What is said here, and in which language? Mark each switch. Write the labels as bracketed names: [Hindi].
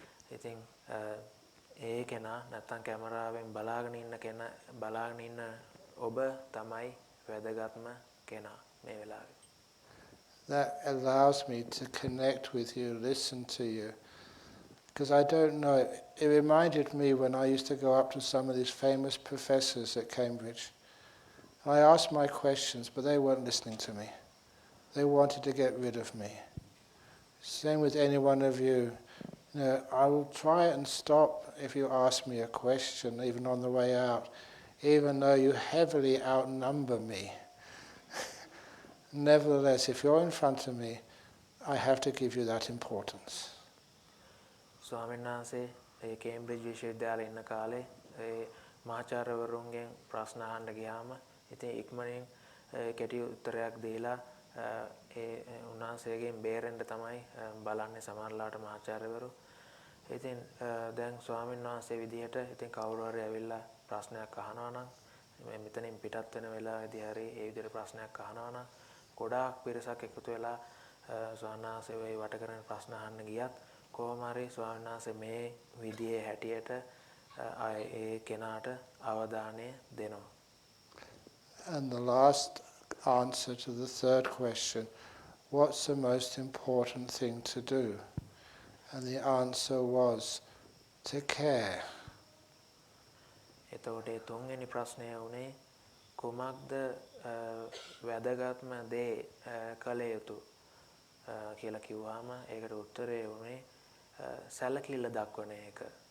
[Sinhala] ඉතින් ඒ කෙනා නැත්තම් කැමරාවෙන් බලාගෙන ඉන්න ඔබ තමයි වැදගත්ම කෙනා මේ වෙලාවේ. [English] That allows me to connect with you, listen to you. Because I don't know, it reminded me when I used to go up to some of these famous professors at Cambridge. I asked my questions, but they weren't listening to me. They wanted to get rid of me. Same with any one of you. You know, I will try and stop if you ask me a question, even on the way out, even though you heavily outnumber me. Nevertheless, if you're in front of me, I have to give you that importance. [Sinhala] ස්වාමීන් වහන්සේ ඒ Cambridge විශ්වවිද්‍යාලේ ඉන්න කාලේ ඒ මහාචාර්යවරුන්ගෙන් ප්‍රශ්න අහන්න ගියාම ඉතින් ඉක්මනින් කෙටි උත්තරයක් දීලා ඒ උන්වහන්සේගෙන් බේරෙන්න තමයි බලන්නේ සමහරලාට මහාචාර්යවරු. ඉතින් දැන් ස්වාමීන් වහන්සේ විදිහට ඉතින් කවුරු හරි ඇවිල්ලා ප්‍රශ්නයක් අහනවා නම් මෙතනින් පිටත් වෙන වෙලාවේදී හරි ඒ විදිහට ප්‍රශ්නයක් අහනවා නම් ගොඩාක් පිරිසක් එකතු වෙලා ස්වාමීන් වහන්සේ වෙයි වට කරගෙන ප්‍රශ්න අහන්න ගියත් කොහොම හරි ස්වාමීන් වහන්සේ මේ විදිහේ හැටියට ඒ කෙනාට අවධානය දෙනවා. [English] And the last answer to the third question, what's the most important thing to do? And the answer was to care. [Sinhala] එතකොට ඒ තුන්වෙනි ප්‍රශ්නය වුණේ කුමක්ද වැදගත්ම දේ කළ යුතු කියලා කිව්වම ඒකට උත්තරේ වුණේ සැලකිල්ල දක්වන එක.